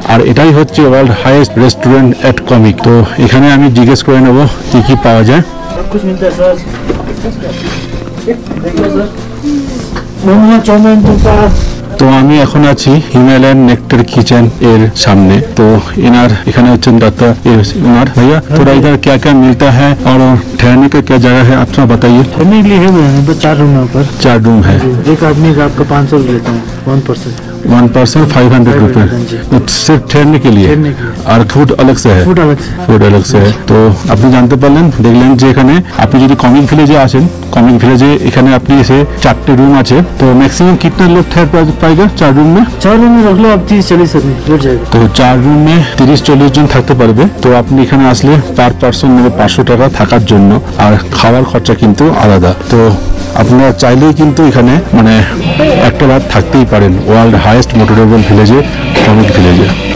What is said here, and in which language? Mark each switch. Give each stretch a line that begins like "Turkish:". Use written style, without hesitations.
Bangla: আর এটাই হচ্ছে world highest restaurant এট comic. তো এখানে আমি জিজ্ঞেস করে নেব কি কি পাওয়া যায়। তো আমি এখন আছি হিমালয়ান नेक्टर किचन এর সামনে।
Hindi: तो इनार
Bangla: এখানে হচ্ছেন
Hindi: डॉक्टर इनार भैया, थोड़ा इधर क्या क्या मिलता है और ठहरने का क्या जगह है आप थोड़ा बताइए। ठहरने के लिए है यहाँ पर 4 रूम है ऊपर। 4 रूम है। एक आदमी का आपका 500 लेता हूँ 1 पर्सन। 500 रुपए सिर्फ ठहरने के लिए, और फूड अलग से है। फूड अलग से है।
Bangla: तो আপনি জানতে পারলেন, দেখলেন যে এখানে আপনি যদি কমিক ভিলেজে আসেন, कॉमिक ভিলেজে এখানে আপনি এসে 4টে রুম আছে।
Hindi: तो मैक्सिमम कितना लोग ठहर पाएगा 4 रूम में? 4 रूम में रख लो आप 30-40 आदमी बैठ जाएगा। तो 4 रूम में 30-40
Bangla: জন থাকতে পারবে। তো আপনি এখানে আসলে পার পারসন নেবে 500 টাকা থাকার জন্য, আর খাওয়ার খরচা কিন্তু আলাদা। তো আপনারা চাইলেই কিন্তু এখানে মানে একটা রাত থাকতেই পারেন ওয়ার্ল্ড হাইয়েস্ট মোটরেবল ভিলেজে, কমিক ভিলেজে।